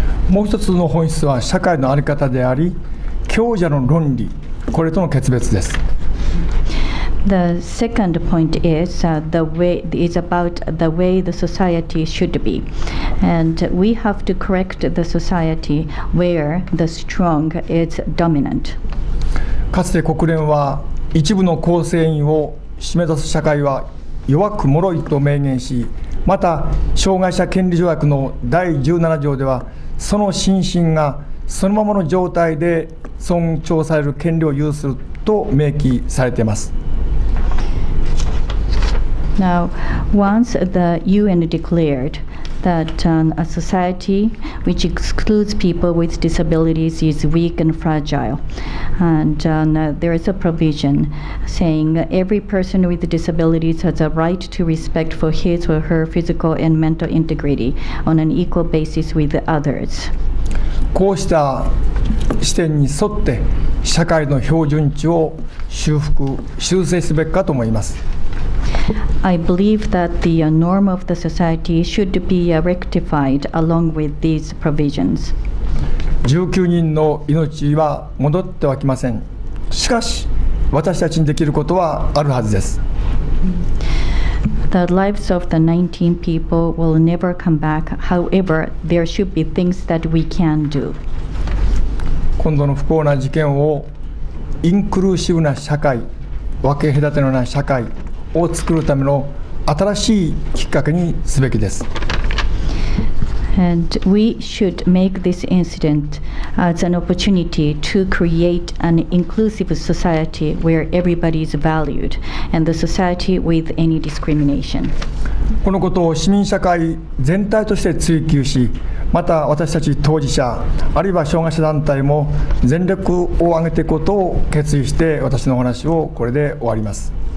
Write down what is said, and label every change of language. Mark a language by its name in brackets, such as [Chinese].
[Japanese] もう一つの本質は社会の在り方であり、強者の論理、これとの決別です。 [English] The second point is about the way the society should be, and we have to correct the society where the strong is dominant. [Japanese] かつて国連は一部の構成員を締め出す社会は弱く脆いと明言し、また障害者権利条約の第17条ではその心身がそのままの状態で尊重される権利を有すると明記されています。 [English] Now, once the UN declared that a society which excludes people with disabilities is weak and fragile, and there is a provision saying every person with disabilities has a right to respect for his or her physical and mental integrity on an equal basis with others. [Japanese] こうした視点に沿って社会の標準値を修正すべきかと思います。 [English] I believe that the norm of the society should be rectified along with these provisions. [Japanese] 19人の命は戻ってはきません。しかし私たちにできることはあるはずです。 [English] The lives of the 19 people will never come back. However, there should be things that we can do. [Japanese] 今度の不幸な事件をインクルーシブな社会、分け隔てのない社会を作るための新しいきっかけにすべきです。 [English] And we should make this incident as an opportunity to create an inclusive society where everybody is valued, and the society with any discrimination. [Japanese] このことを市民社会全体として追求し、また私たち当事者、あるいは障害者団体も全力を挙げていくことを決意して、私のお話をこれで終わります。